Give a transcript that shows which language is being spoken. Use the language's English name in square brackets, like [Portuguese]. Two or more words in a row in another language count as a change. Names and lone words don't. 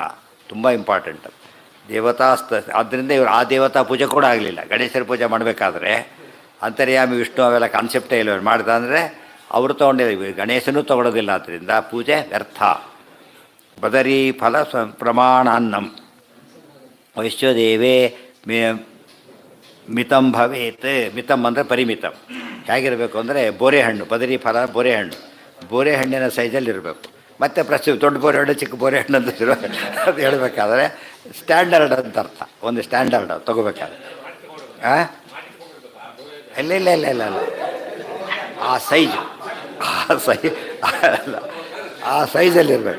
[Kannada] ತುಂಬ ಇಂಪಾರ್ಟೆಂಟ್ ದೇವತಾ ಆದ್ದರಿಂದ ಇವರು ಆ ದೇವತಾ ಪೂಜೆ ಕೂಡ ಆಗಲಿಲ್ಲ. ಗಣೇಶರ ಪೂಜೆ ಮಾಡಬೇಕಾದ್ರೆ ಅಂತರ್ಯಾಮಿ ವಿಷ್ಣು ಅವೆಲ್ಲ ಕಾನ್ಸೆಪ್ಟೇ ಇಲ್ಲ. ಮಾಡ್ದ ಅಂದರೆ ಅವರು ತೊಗೊಂಡಿದ್ದೀವಿ, ಗಣೇಶನೂ ತೊಗೊಳೋದಿಲ್ಲ. ಆದ್ದರಿಂದ ಪೂಜೆ ವ್ಯರ್ಥ. [Sanskrit] ಬದರಿ ಫಲ ಪ್ರಮಾಣಾನ್ನಂ ವೈಶ್ವದೇವೇ ಮಿತಂ ಭವೇತ್. [Kannada] ಮಿತಂ ಅಂದರೆ ಪರಿಮಿತಂ. ಹೇಗಿರಬೇಕು ಅಂದರೆ ಬೋರೆಹಣ್ಣು, [Sanskrit] ಬದರಿ ಫಲ [Kannada] ಬೋರೆಹಣ್ಣು, ಬೋರೆಹಣ್ಣಿನ ಸೈಜಲ್ಲಿ ಇರಬೇಕು. ಮತ್ತು ದೊಡ್ಡ ಬೋರೆಹಣ್ಣು, ಚಿಕ್ಕ ಬೋರೆಹಣ್ಣು ಅಂತ ಅದು ಹೇಳಬೇಕಾದ್ರೆ ಸ್ಟ್ಯಾಂಡರ್ಡ್ ಅಂತ ಅರ್ಥ. ಒಂದು ಸ್ಟ್ಯಾಂಡರ್ಡ್ ತೊಗೋಬೇಕಾದ್ರೆ ಇಲ್ಲ ಇಲ್ಲ ಇಲ್ಲ ಇಲ್ಲ ಇಲ್ಲ ಆ ಸೈಜು ಆ ಸೈಜಲ್ಲಿರಬೇಕು.